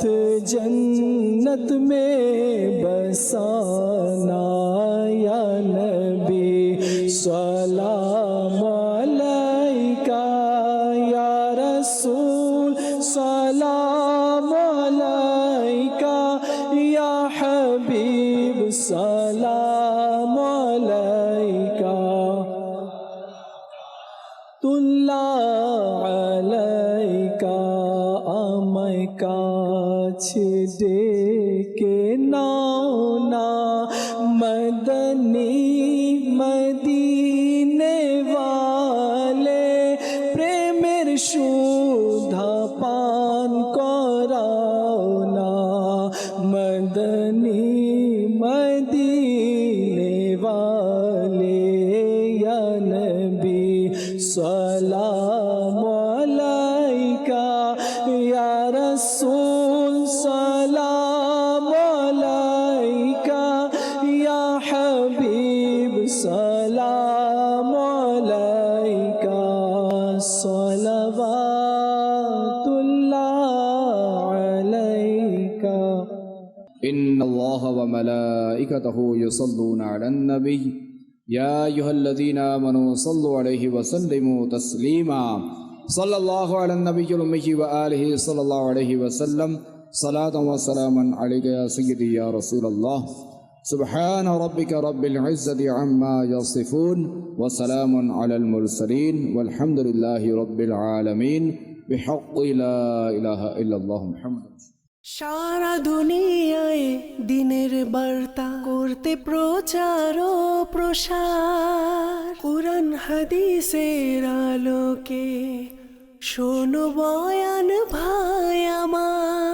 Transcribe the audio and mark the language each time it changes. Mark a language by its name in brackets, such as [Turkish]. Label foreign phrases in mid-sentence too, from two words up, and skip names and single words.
[Urdu] جنت میں بسانا [Arabic] یا نبی سلام علیکہ یا رسول سلام علیکہ یا حبیب سلام علیکہ تُ الله عليك [Bangla] আমায় কাছে ডেকে নাও না [Urdu] مدنی مدینے والے [Bangla] প্রেমের সুধা পান করাও না [Urdu] مدنی مدینے والے [Arabic] يا نبي سلام علیکہ یا رسول سلام علیکہ یا حبیب سلام علیکہ صلوات اللہ علیکہ إن الله وملائكته يصلون على النبي يا أيها الذين آمنوا صلوا عليه وسلموا تسليما صلى الله على النبي الأمي وآله صلى الله عليه وسلم صلاة وسلاما عليك يا سيدي يا رسول الله سبحان ربك رب العزة عما يصفون وسلام على المرسلين والحمد لله رب العالمين بحق لا إله إلا الله محمد [Bangla] সারা দুনিয়ায় দিনের বার্তা করতে প্রচার ও প্রসার কুরআন হাদিসের আলোকে শোনো বয়ান ভাই আমার